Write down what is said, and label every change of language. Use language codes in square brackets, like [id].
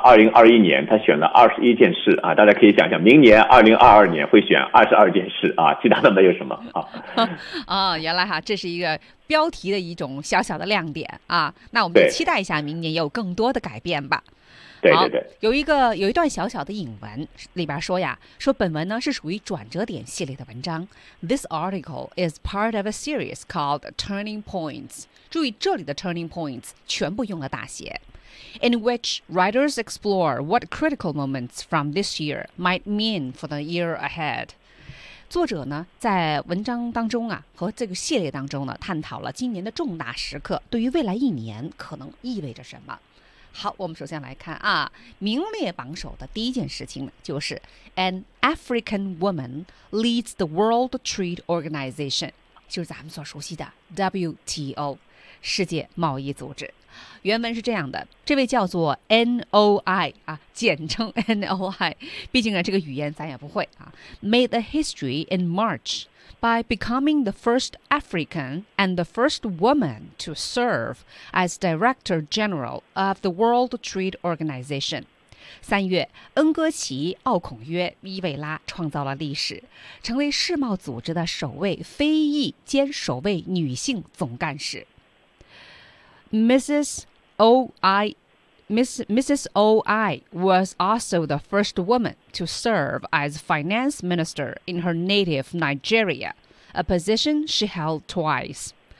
[zh] 2021年，他选了21件事啊，大家可以想想，明年2022年会选22件事啊，其他的没有什么啊。啊，原来哈，这是一个标题的一种小小的亮点啊。那我们就期待一下明年有更多的改变吧。对对对，有一段小小的引文里边说呀，说本文呢是属于转折点系列的文章。 [en] This article is part of a series called Turning Points。 [zh] 注意这里的 [en] turning points [zh] 全部用了大写。 [en] In which writers explore what critical moments from this year might mean for the year ahead。 [zh] 作者呢在文章当中啊和这个系列当中呢探讨了今年的重大时刻对于未来一年可能意味着什么。好，我们首先来看啊，名列榜首的第一件事情呢，就是 [en] An African woman leads the World Trade Organization， [zh] 就是咱们所熟悉的 WTO，世界贸易组织。原文是这样的，这位叫做 NOI 啊，简称 NOI， 毕竟啊这个语言咱也不会啊， [en] made a history in March by becoming the first African and the first woman to serve as Director General of the World Trade Organization。 [zh] 三月，恩戈齐·奥孔约·伊维拉创造了历史，成为世贸组织的首位非裔兼首位女性总干事。Mrs. [en] OI, Mrs. OI was also the first woman to serve as finance minister in her native Nigeria, a position she held twice.